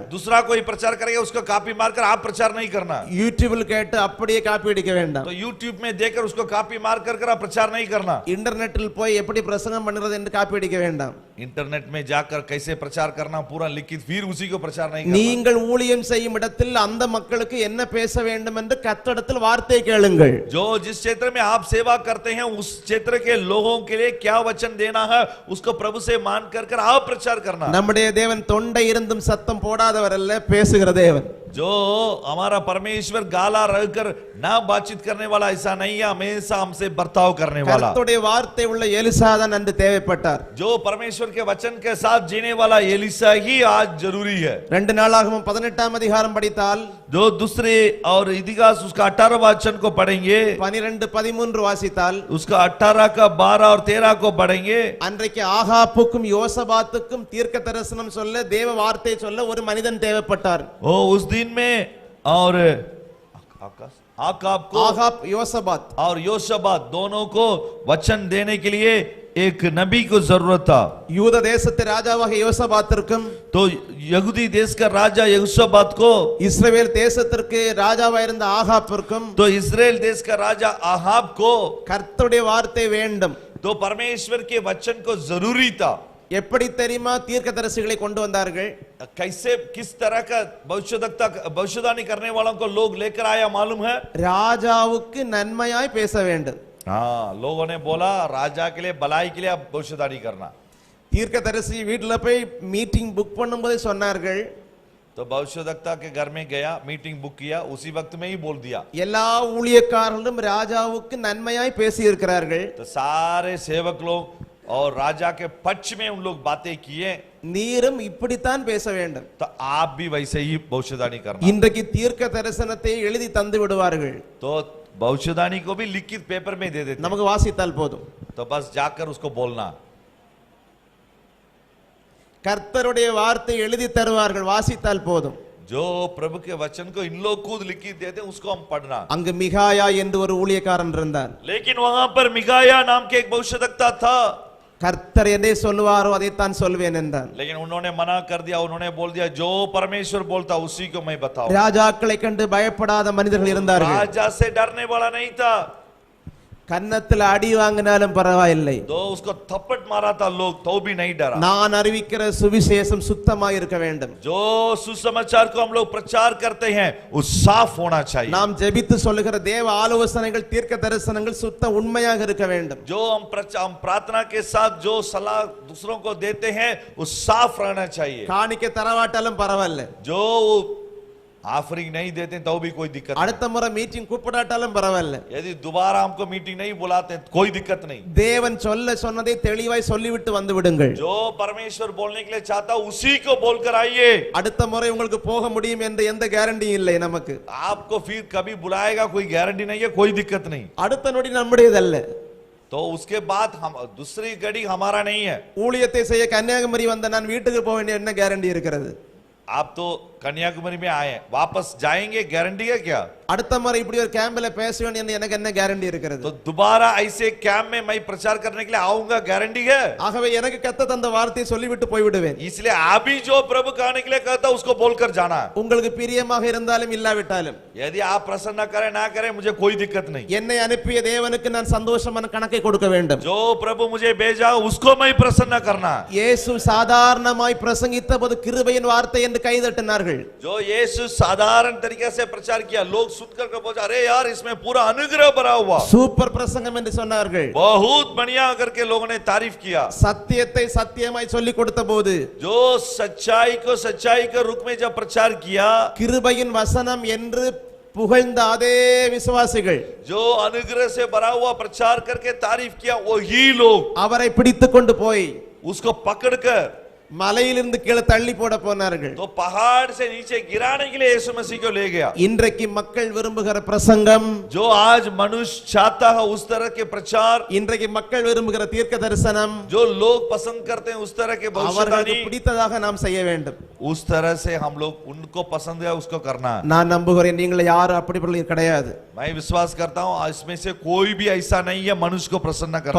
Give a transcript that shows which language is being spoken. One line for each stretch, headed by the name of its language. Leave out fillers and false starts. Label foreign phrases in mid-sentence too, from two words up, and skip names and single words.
Hindi: दूसरा कोई प्रचार करेगा उसको कॉपी मारकर आप प्रचार नहीं करना.
Tamil: யூடியூபில் கேட்டு அப்படியே காப்பி அடிக்க வேண்டாம்.
Hindi: तो यूट्यूब में देखकर उसको कॉपी मार कर आप प्रचार नहीं करना.
Tamil: இன்டர்நெட்டில் போய் எப்படி பிரசங்கம் பண்ணுறது என்று காப்பி அடிக்க வேண்டாம்.
Hindi: इंटरनेट में जाकर कैसे प्रचार करना पूरा लिखित फिर उसी को प्रचार नहीं करना.
Tamil: நீங்கள் ஊழியம் செய்யும் இடத்தில் அந்த மக்களுக்கு என்ன பேச வேண்டும் என்று கர்த்தரிடத்தில் வார்த்தை கேளுங்கள்.
Hindi: जो जिस क्षेत्र में आप सेवा करते हैं उस क्षेत्र के लोगों के लिए क्या वचन देना है उसको प्रभु से मान कर आप प्रचार करना.
Tamil: நம்முடைய தேவன் தொண்டை இருந்தும் சத்தம் போடாதவர் அல்ல, பேசுகிற தேவன்.
Hindi: जो हमारा परमेश्वर गाला रहकर ना बातचीत करने वाला ऐसा नहीं है, हमेशा हमसे बर्ताव करने वाला.
Tamil: கர்த்தருடைய வார்த்தை உள்ள எலிசா தான் அன்று தேவைப்பட்டார்.
Hindi: जो परमेश्वर के वचन के साथ जीने वाला एलिसा ही आज जरूरी है.
Tamil: 2 நாளாகமம் 18ஆம் அதிகாரம் படித்தால்,
Hindi: जो दूसरे और इतिहास उसका 18 वचन को पढ़ेंगे,
Tamil: 12-13 வாசித்தால்,
Hindi: उसका 18 का 12 और 13 को पढ़ेंगे.
Tamil: அன்றைக்கு ஆகாப்புக்கும் யோசபாத்துக்கும் தீர்க்க தரிசனம் சொல்ல, தேவ வார்த்தை சொல்ல ஒரு மனிதன் தேவைப்பட்டார்.
Hindi: ओ उस दिन में और
Tamil: ஆகாப் யோசபாத்
Hindi: और योशबात दोनों को वचन देने के लिए एक नबी को जरूरत था.
Tamil: யூத தேசத்து ராஜாவாக யோசபாத்திற்கும்,
Hindi: तो यहूदी देश का राजा यहोशापात को,
Tamil: இஸ்ரவேல் தேசத்திற்கு ராஜாவாக இருந்த ஆகாப்பிற்கும்,
Hindi: तो इस्राएल देश का राजा आहाब को,
Tamil: கர்த்தருடைய வார்த்தை வேண்டும்.
Hindi: तो परमेश्वर के वचन को जरूरी था.
Tamil: எப்படி தெரியுமா தீர்க்கதரிசிகளை கொண்டு வந்தார்கள்?
Hindi: कैसे किस तरह का भविष्यवाणी करने वालों को लोग लेकर आया मालूम है?
Tamil: ராஜாவுக்கு நன்மையாய் பேச வேண்டும்.
Hindi: हाँ, लोगों ने बोला राजा के लिए भलाई के लिए अब भविष्यवाणी करना.
Tamil: தீர்க்கதரிசி வீட்டுல போய்
English: meeting book
Tamil: பண்ணும்போது சொன்னார்கள்,
Hindi: तो भविष्यवक्ता के घर में गया,
English: meeting book
Hindi: किया, उसी वक्त में ही बोल दिया.
Tamil: எல்லா ஊழியக்காரர்களும் ராஜாவுக்கு நன்மையாய் பேசி இருக்கிறார்கள்.
Hindi: तो सारे सेवक लोग और राजा के पक्ष में उन लोग बातें किए.
Tamil: நீரும் இப்படித்தான் பேச வேண்டும்.
Hindi: तो आप भी वैसे ही भविष्यवाणी करना.
Tamil: இன்றைக்கு தீர்க்க தரிசனத்தை எழுதி தந்து விடுவார்கள்.
Hindi: तो भविष्यवाणी को भी लिखित पेपर में दे देते.
Tamil: நமக்கு வாசித்தால் போதும்.
Hindi: तो बस जाकर उसको बोलना.
Tamil: கர்த்தருடைய வார்த்தை எழுதி தருவார்கள், வாசித்தால் போதும்.
Hindi: जो प्रभु के वचन को इन लोग खुद लिखित देते उसको हम पढ़ना.
Tamil: அங்கு மிகாயா என்று ஒரு ஊழியக்காரன் இருந்தார்.
Hindi: लेकिन वहां पर मिकाया नाम के एक भविष्यवक्ता था.
Tamil: கர்த்தர் எதை சொல்வாரோ அதைத்தான் சொல்வேன் என்றார்.
Hindi: लेकिन उन्होंने मना कर दिया. उन्होंने बोल दिया जो परमेश्वर बोलता उसी को मैं बताऊं.
Tamil: ராஜாக்களை கண்டு பயப்படாத மனிதர்கள் இருந்தார்கள்.
Hindi: राजा से डरने वाला नहीं था.
Tamil: கன்னத்தில் அடி வாங்கினாலும் பரவாயில்லை,
Hindi: तो उसको थप्पड़ मारा था लोग तो भी नहीं डरा.
Tamil: நான் அறிவிக்கிற சுவிசேஷம் சுத்தமாக இருக்க வேண்டும்.
Hindi: जो सुसमाचार को हम लोग प्रचार करते हैं वो साफ होना चाहिए.
Tamil: நாம் ஜெபித்து சொல்லுகிற தேவ ஆலோசனைகள் தீர்க்க தரிசனங்கள் சுத்த உண்மையாக இருக்க வேண்டும்.
Hindi: जो हम प्रार्थना के साथ जो सलाह दूसरों को देते हैं वो साफ रहना चाहिए.
Tamil: காணிக்கை தரவாட்டாலும் பரவாயில்லை,
Hindi: जो ऑफरिंग नहीं देते तो भी कोई दिक्कत
Tamil: அடுத்த முறை மீட்டிங் கூப்பிடாட்டாலும் பரவாயில்லை.
Hindi: यदि दोबारा हमको मीटिंग नहीं बुलाते कोई दिक्कत नहीं.
Tamil: தேவன் சொல்ல சொன்னதை தெளிவாய் சொல்லிவிட்டு வந்து விடுங்கள்.
Hindi: जो परमेश्वर बोलने के लिए चाहता उसी को बोलकर आइए.
Tamil: அடுத்த முறை உங்களுக்கு போக முடியும் என்ற எந்த கேரண்டியும் இல்லை நமக்கு.
Hindi: आपको फिर कभी बुलाएगा कोई गारंटी नहीं है, कोई दिक्कत नहीं.
Tamil: அடுத்த நொடி நம்முடையதல்ல.
Hindi: तो उसके बाद हम दूसरी घड़ी हमारा नहीं है.
Tamil: ஊழியத்தை செய்ய கன்னியாகுமரி வந்த நான் வீட்டுக்கு போக வேண்டிய என்ன கேரண்டி இருக்கிறது?
Hindi: आप तो कन्याकुमारी में आए, वापस जाएंगे, गारंटी है क्या?
Tamil: அடுத்த முறை இப்படி ஒரு கேம்ப்ல பேச வேண்டிய எனக்கு என்ன கேரண்டி இருக்கிறது?
Hindi: तो दोबारा ऐसे कैंप में मैं प्रचार करने के लिए आऊंगा, गारंटी है?
Tamil: ஆகவே எனக்கு கத்த தந்த வார்த்தையை சொல்லிவிட்டு போய்விடுவேன்.
Hindi: इसलिए अभी जो प्रभु कहने के लिए कहता उसको बोलकर जाना.
Tamil: உங்களுக்கு பிரியமாக இருந்தாலும் இல்லாவிட்டாலும்,
Hindi: यदि आप प्रसन्न करें ना करें मुझे कोई दिक्कत नहीं.
Tamil: என்னை அனுப்பிய தேவனுக்கு நான் சந்தோஷமான கணக்கை கொடுக்க வேண்டும்.
Hindi: जो प्रभु मुझे भेजा उसको मैं प्रसन्न करना.
Tamil: இயேசு சாதாரணமாய் பிரசங்கித்த போது கிருபையின் வார்த்தை என்று கைதட்டினார்கள்.
Hindi: जो यीशु साधारण तरीके से प्रचार किया लोग सुनकर बोला अरे यार इसमें पूरा अनुग्रह भरा हुआ,
Tamil: சூப்பர் பிரசங்கம் என்று சொன்னார்கள்.
Hindi: बहुत बढ़िया करके लोगों ने तारीफ किया.
Tamil: சத்தியத்தை சத்தியமாய் சொல்லி கொடுத்த போது,
Hindi: जो सच्चाई को सच्चाई के रूप में जब प्रचार किया,
Tamil: கிருபையின் வசனம் என்று புகழ்ந்த அதே விசுவாசிகள்,
Hindi: जो अनुग्रह से भरा हुआ प्रचार करके तारीफ किया वही लोग
Tamil: அவரை பிடித்துக் கொண்டு போய்
Hindi: उसको पकड़कर
Tamil: மலையிலிருந்து கீழே தள்ளி போட போனார்கள்.
Hindi: तो पहाड़ से नीचे गिराने के लिए यीशु मसीह को ले गया.
Tamil: இன்றைக்கு மக்கள் விரும்புகிற பிரசங்கம்,
Hindi: जो आज मनुष्य चाहता है उस तरह के प्रचार,
Tamil: இன்றைக்கு மக்கள் விரும்புகிற தீர்க்க தரிசனம்,
Hindi: जो लोग पसंद करते हैं उस तरह के
Tamil: அவர்களுக்கு
Hindi: भविष्यवाणी,
Tamil: பிடித்ததாக நாம் செய்ய வேண்டும்.
Hindi: उस तरह से हम लोग उनको पसंद है उसको करना है.
Tamil: நான் நம்புகிறேன் நீங்கள் யாரும் அப்படிப்பட்டவர்கள் கிடையாது.
Hindi: मैं विश्वास करता हूँ इसमें से कोई भी ऐसा नहीं है मनुष्य को प्रसन्न करने वाला.